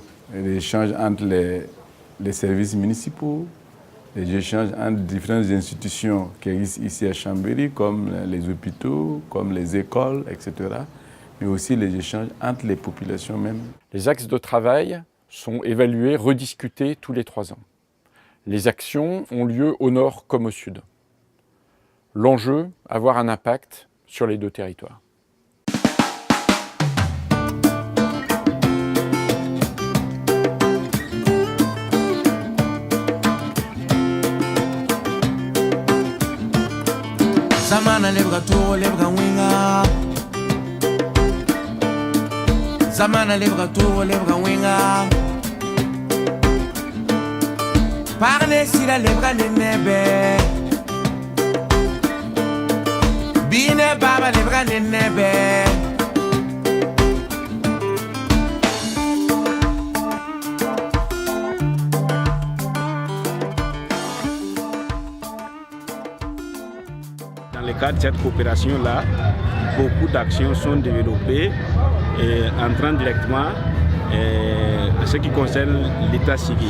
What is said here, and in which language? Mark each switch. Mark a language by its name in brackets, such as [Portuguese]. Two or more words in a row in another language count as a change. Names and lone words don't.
[French] Les échanges entre les services municipaux, les échanges entre différentes institutions qui existent ici à Chambéry, comme les hôpitaux, comme les écoles, etc. Mais aussi les échanges entre les populations même. Les axes de travail sont évalués, rediscutés tous les 3 ans. Les actions ont lieu au nord comme au sud. L'enjeu, avoir un impact sur les 2 territoires. [Mossi] Zamana lebga to lebga winga Zamana lebga to lebga winga Parne sira lebga nebe Bine baba lebga nebe [French] Dans le cadre de cette coopération-là, beaucoup d'actions sont développées entrant directement en ce qui concerne l'état civil.